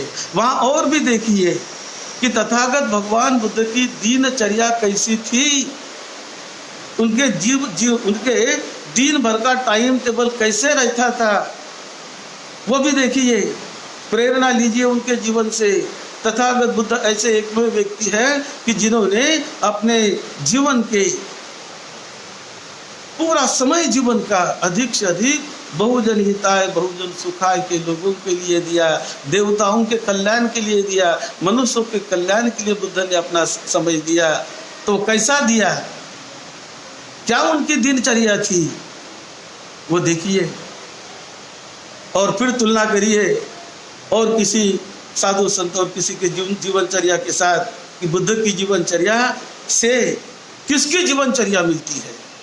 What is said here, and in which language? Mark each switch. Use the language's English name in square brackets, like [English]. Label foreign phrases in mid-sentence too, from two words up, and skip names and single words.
[Hindi] वहाँ और भी देखिए कि तथागत भगवान बुद्ध की दिनचर्या कैसी थी, उनके दिन भर का टाइम टेबल कैसे रहता था, वो भी देखिए। प्रेरणा लीजिए उनके जीवन से। तथागत बुद्ध ऐसे एकमेव व्यक्ति है कि जिन्होंने अपने जीवन के पूरा समय जीवन का अधिक से अधिक [Sanskrit] बहुजन हिताय बहुजन सुखाय [Hindi] के लोगों के लिए दिया, देवताओं के कल्याण के लिए दिया, मनुष्यों के कल्याण के लिए बुद्ध ने अपना समय दिया। तो कैसा दिया, क्या उनकी दिनचर्या थी, वो देखिए और फिर तुलना करिए और किसी साधु संत और किसी के जीवनचर्या के साथ कि बुद्ध की जीवनचर्या से किसकी जीवनचर्या मिलती है।